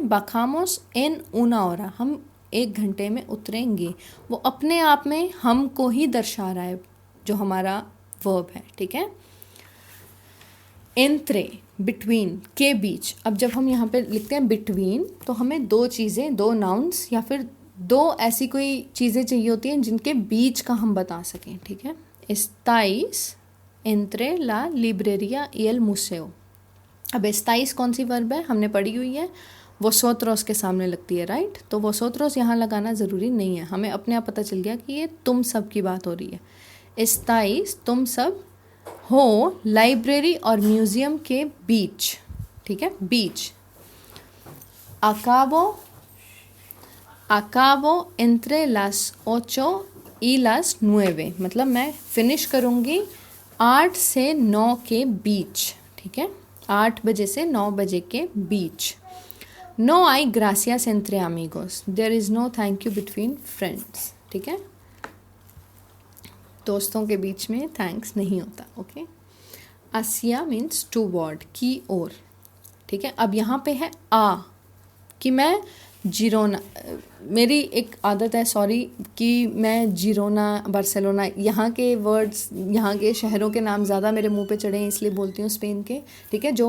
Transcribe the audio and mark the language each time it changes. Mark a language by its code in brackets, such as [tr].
[es] bajamos en una hora, [hi] हम 1 घंटे में उतरेंगे, वो अपने आप में हम को ही दर्शा रहा है, जो हमारा वर्ब है, ठीक है। एंट्रे बिटवीन, के बीच। अब जब हम यहाँ पे लिखते हैं बिटवीन, तो हमें 2 चीज़ें, 2 नाउन्स या फिर 2 ऐसी कोई चीज़ें चाहिए होती हैं जिनके बीच का हम बता सकें, ठीक है। [es] estáis entre la librería y el museo। [hi] अब estáis कौन सी वर्ब है, हमने पढ़ी हुई है, vosotros के सामने लगती है, राइट। तो vosotros यहाँ लगाना ज़रूरी नहीं है, हमें अपने आप पता चल गया कि ये तुम सब की बात हो रही है। estáis तुम सब हो लाइब्रेरी और म्यूज़ियम के बीच, ठीक है, बीच। [es] acabo entre las 8 y las 9, [hi] मतलब मैं फिनिश करूँगी 8 से 9 के बीच, ठीक है, 8 बजे से 9 बजे के बीच। [es] no hay gracias entre amigos, [en] there is no thank you between friends, [hi] ठीक है, दोस्तों के बीच में थैंक्स नहीं होता, ओके। आसिया मीन्स टूवर्ड, की ओर, ठीक है। अब यहाँ पे है आ, कि मैं जिरोना, मेरी एक आदत है, सॉरी, कि मैं जिरोना, बार्सिलोना, यहाँ के वर्ड्स, यहाँ के शहरों के नाम ज़्यादा मेरे मुंह पे चढ़े हैं, इसलिए बोलती हूँ स्पेन के, ठीक है।